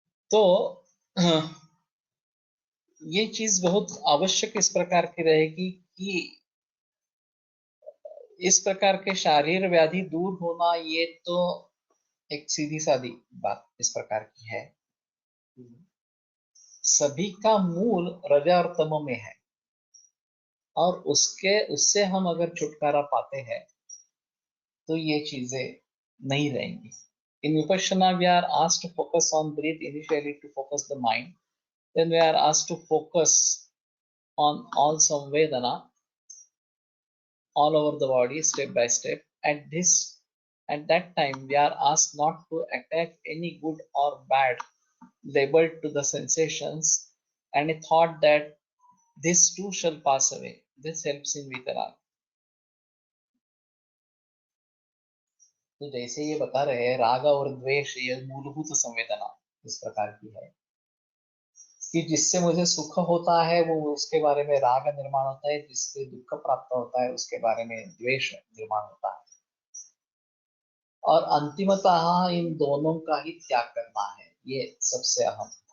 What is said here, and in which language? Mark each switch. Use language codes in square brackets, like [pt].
[hi] तो ये चीज बहुत आवश्यक इस प्रकार की रहेगी कि इस प्रकार के शारीर व्याधि दूर होना ये तो एक सीधी सादी बात इस प्रकार की है। सभी का मूल रजा और तम में है और उससे हम अगर छुटकारा पाते हैं तो ये चीजें नहीं रहेंगी। [en] In Vipassana, we are asked to focus on breath initially to focus the mind. Then we are asked to focus on all samvedana all over the body step by step. At that time, we are asked not to attach any good or bad label to the sensations and a thought that this too shall pass away. This helps in vitarag. [hi] तो जैसे ये बता रहे हैं राग और द्वेष ये मूलभूत संवेदना इस प्रकार की है कि जिससे मुझे सुख होता है वो उसके बारे में राग निर्माण होता है, जिससे दुख प्राप्त होता है उसके बारे में द्वेष निर्माण होता है और अंतिमतः इन दोनों का ही त्याग करना है, ये सबसे अहम।